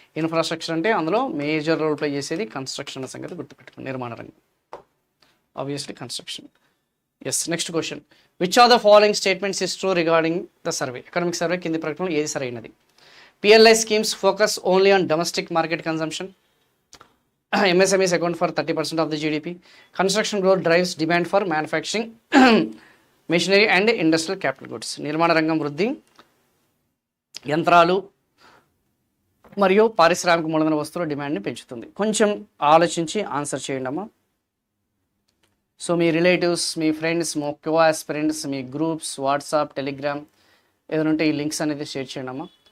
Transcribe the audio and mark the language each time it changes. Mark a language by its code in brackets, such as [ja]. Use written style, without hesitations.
[te] Infrastructure అంటే అందులో major role play చేసేది కన్స్ట్రక్షన్ అన్న సంగతి గుర్తుపెట్టుకోండి. నిర్మాణ రంగం obviously construction. Yes, next question. [en] Which are the following statements is true regarding the survey? [te] Economic survey కింది ప్రకటనలో ఏది సరైనది? [en] PLI schemes focus only on domestic market consumption. MSMEs account for 30% of the GDP. Construction growth drives demand for manufacturing, machinery and industrial capital goods. [te] నిర్మాణ రంగం వృద్ధి యంత్రాలు మరియు పారిశ్రామిక మూలధన వస్తువుల డిమాండ్ని పెంచుతుంది. కొంచెం ఆలోచించి ఆన్సర్ చేయండి అమ్మా. సో మీ రిలేటివ్స్, మీ ఫ్రెండ్స్, మోకో ఆస్పిరెంట్స్, మీ గ్రూప్స్, వాట్సాప్, టెలిగ్రామ్ ఏదైనా ఉంటే ఈ లింక్స్ అనేది షేర్ చేయండి అమ్మా.